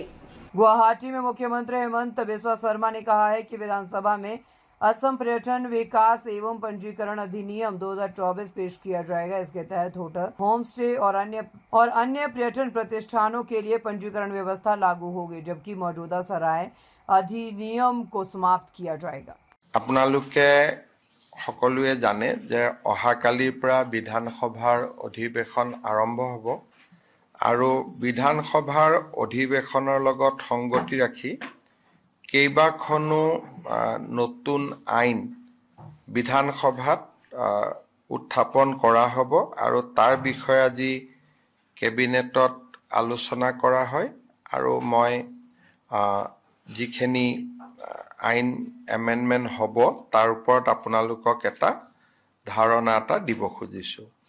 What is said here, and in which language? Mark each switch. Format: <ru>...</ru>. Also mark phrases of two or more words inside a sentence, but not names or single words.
<hi>गुवाहाटी में मुख्यमंत्री हेमंत बिस्वा शर्मा ने कहा है कि विधानसभा में असम पर्यटन विकास एवं पंजीकरण अधिनियम 2024 पेश किया जाएगा। इसके तहत होटल, होम स्टे और अन्य पर्यटन प्रतिष्ठानों के लिए पंजीकरण व्यवस्था लागू होगी, जबकि मौजूदा सराय अधिनियम को समाप्त किया जाएगा।</hi> <as>আপোনালোকে সকলোৱে জানে যে অহাকালিৰ পৰা বিধানসভাৰ অধিৱেশন আৰম্ভ হ'ব আৰু বিধানসভাৰ অধিৱেশনৰ লগত সংগতি ৰাখি কেইবাখনো নতুন আইন বিধানসভাত উত্থাপন কৰা হ'ব আৰু তাৰ বিষয়ে আজি কেবিনেটত আলোচনা কৰা হয় আৰু মই যিখিনি আইন এমেণ্ডমেণ্ট হ'ব তাৰ ওপৰত আপোনালোকক এটা ধাৰণা এটা দিব খুজিছোঁ।</as>